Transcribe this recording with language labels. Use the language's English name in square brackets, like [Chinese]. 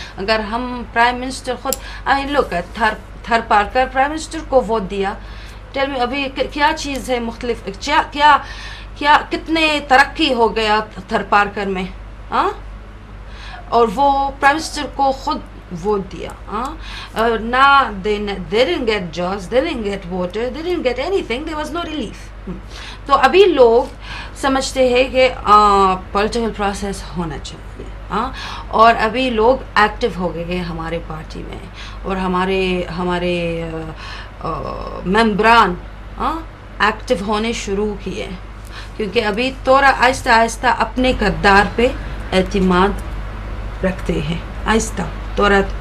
[Urdu] اگر ہم prime minister خود لوگ تھر پارکر پرائم منسٹر کو ووٹ دیا، [English] tell me [Urdu] ابھی کیا چیز ہے مختلف، کیا کتنے ترقی ہو گیا تھر پارکر میں، اور وہ پرائم منسٹر کو خود ووٹ دیا. [English] نہ they didn't get jobs, they didn't get water, they didn't get anything, there was no relief. [Urdu] تو ابھی لوگ سمجھتے ہیں کہ پولیٹیکل پروسیس ہونا چاہیے، اور ابھی لوگ ایکٹیو ہو گئے ہیں ہمارے پارٹی میں، اور ہمارے ممبران ایکٹیو ہونے شروع کیے، کیونکہ ابھی تھوڑا آہستہ آہستہ اپنے کردار پہ اعتماد رکھتے ہیں، آہستہ تھوڑا.